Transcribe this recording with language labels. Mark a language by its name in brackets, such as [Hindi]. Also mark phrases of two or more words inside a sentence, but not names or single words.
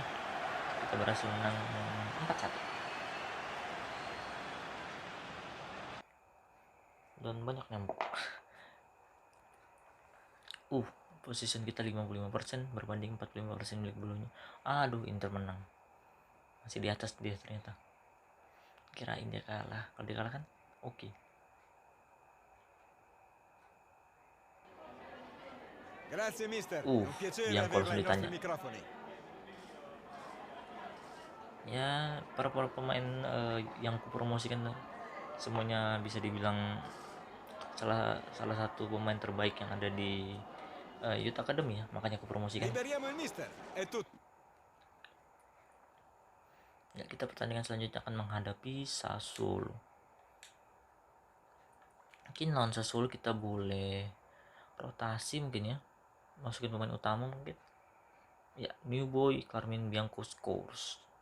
[Indonesian] Kita berhasil menang 4-1. Dan banyak nyambuk. Position kita 55% berbanding 45% milik Bolonya. Aduh, Inter menang. Masih di atas dia ternyata. Kirain dia kalah. Kalau dia kalah kan oke. [Italian] Grazie mister. Un piacere [Indonesian] yang kalau [Italian] averla ai [Indonesian] ditanya. [Italian] nostri microfoni. [Indonesian] Ya, para pemain yang kupromosikan semuanya bisa dibilang salah satu pemain terbaik yang ada di [English] Youth Academy [Indonesian] ya, makanya kupromosikan. [Italian] Liberiamo il mister. È tutto. [Indonesian] Ya, kita pertandingan selanjutnya akan menghadapi Sassuolo. Mungkin lawan Sassuolo kita boleh rotasi mungkin ya. Masukin pemain utama mungkin. Ya, [English] New Boy Carmine Bianco scores.